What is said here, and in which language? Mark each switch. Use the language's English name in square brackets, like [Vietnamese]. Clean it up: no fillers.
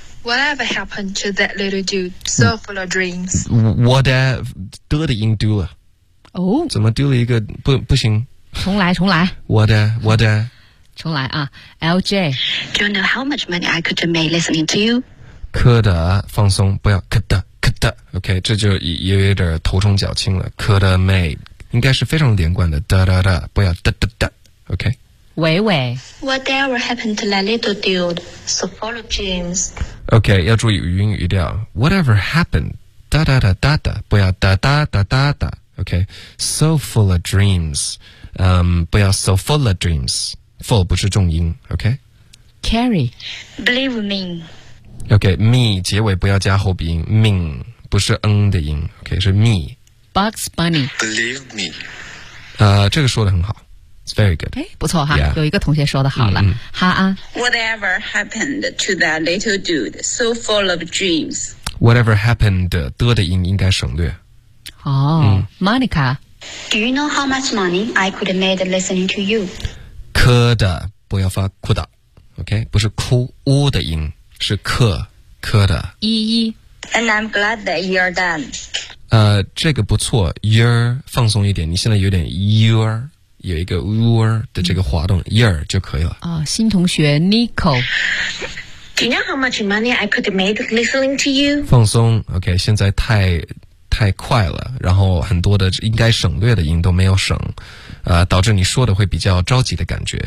[English] Whatever happened to that little dude so full of dreams [Chinese] Whatever 的音丢了、 oh? 怎么丢了一个 不行重来我的重来啊 LJ [English] Do you know how much money I could have made listening to you? [Chinese] 可的放松不要可的可的 OK 这就有一点头重脚轻了可的 made 应该是非常连贯的哒哒哒不要哒哒哒 OK 喂喂 [English] Whatever happened to that little dude so full of dreams [Chinese] OK 要注意语音语调 Whatever happened 哒哒哒哒哒不要哒哒哒哒哒 OK [English] so full of dreamsbut you're so full of dreams [Chinese] full 不是重音 OK Carrie [English] Believe me [Chinese] OK me 结尾不要加后鼻音 mean 不是 n 的音 OK 是 me Bugs Bunny [English] Believe me [Chinese] 这个说得很好 [English] It's very good [Chinese] 不错哈、 yeah. 有一个同学说得好了、嗯、哈啊 [English] Whatever happened to that little dude so full of dreams [Chinese] Whatever happened 的音应该省略哦、oh, 嗯、Monica [English] Do you know how much money I could have made listening to you? [Chinese] 可的不要发哭的 OK 不是哭呜的音是可的依依 [English] And I'm glad that you're done [Chinese] 这个不错 You're 放松一点你现在有点 You're 有一个 You're 的这个滑动、嗯、You're 就可以了、新同学 Nico [English] Do you know how much money I could have made listening to you? [Chinese] 放松 OK 现在太快了然后很多的应该省略的音都没有省导致你说的会比较着急的感觉、